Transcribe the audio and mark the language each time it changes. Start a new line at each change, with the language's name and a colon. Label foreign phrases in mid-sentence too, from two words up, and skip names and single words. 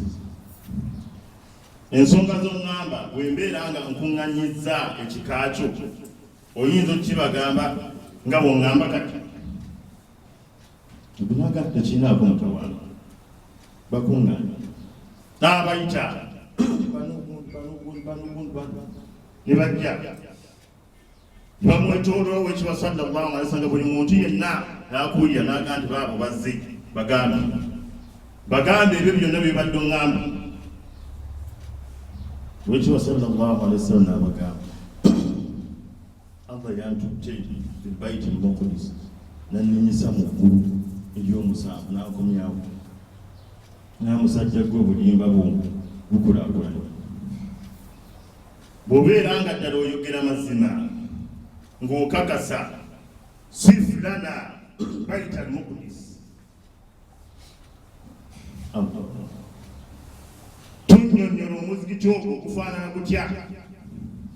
Ganda: Ensonga z'oŋŋamba bwe mbeera nga nkuŋŋanyizza ekika kyo oyinza okukibagamba nga bw'oŋŋamba kati obunaga tekinaako mutawaana bakuŋŋaanya n'abayita ne bajja bamwetooloola owekitiibwa
Arabic: صلى الله عليه وسلم.
Ganda: Buli muntu yenna n'akuulira n'agamba nti baabo bazze bagambe ebyo byonna bye badde oŋŋamba. Owekitiibwa
Arabic: صلى الله عليه وسلم
Ganda: n'abagamba Allah yantutte
Arabic: في بيت المقدس
Ganda: n'anninyisa mu ggulu ery'omusanvu n'akomyawo n'amusajja gwe obulimba bukulaakulanye. Bw'obeera nga ddala oyogera mazima ng'okakasa
Arabic: صف لنا بيت المقدس,
Ganda: tunnyonnyola omuzikiti ogwo okufaanana gutya.